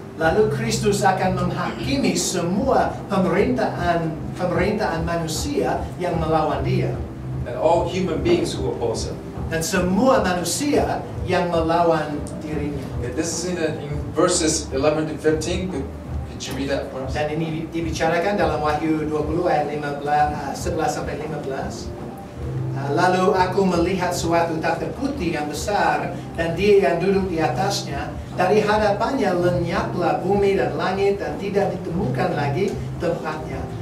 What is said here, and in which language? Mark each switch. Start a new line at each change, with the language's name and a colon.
Indonesian: Lalu Kristus akan menghakimi semua pemerintahan manusia yang melawan Dia.
English: And all human beings who oppose Him.
Indonesian: Dan semua manusia yang melawan dirinya.
English: Okay, this is in verses 11 to 15. Could you read that for us?
Indonesian: Dan ini dibicarakan dalam Wahyu 20 ayat 11 sampai 15. Lalu aku melihat suatu takhta putih yang besar dan Dia yang duduk di atasnya. Dari hadapannya lenyaplah bumi dan langit dan tidak ditemukan lagi tempatnya.